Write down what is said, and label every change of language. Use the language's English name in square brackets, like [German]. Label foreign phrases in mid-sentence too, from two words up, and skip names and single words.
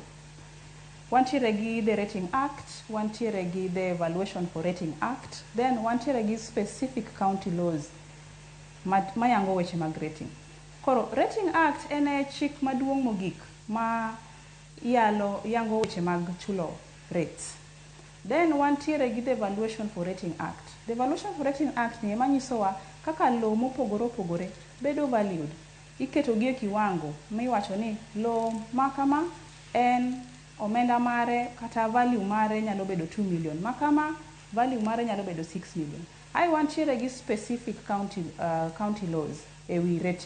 [Luo (Kenya and Tanzania)] Wantiere gi the Rating Act, wantiere gi the Evaluation for Rating Act, then wantiere gi [English] specific county laws [Luo (Kenya and Tanzania)] mayango weche mag rating. Koro Rating Act en chik maduong' mogik ma yango weche mag chulo rates. Then wantiere gi the Evaluation for Rating Act. The Evaluation for Rating Act ni ema nyisowa kaka low mopogore opogore bedo valued. Iketo gi e kiwango miwacho ni low makama en omenda mare kata value mare nyalo bedo 2 million, makama value mare nyalo bedo 6 million. Ai wantiere gi [English] specific county laws [Luo (Kenya and Tanzania)] e wi rating.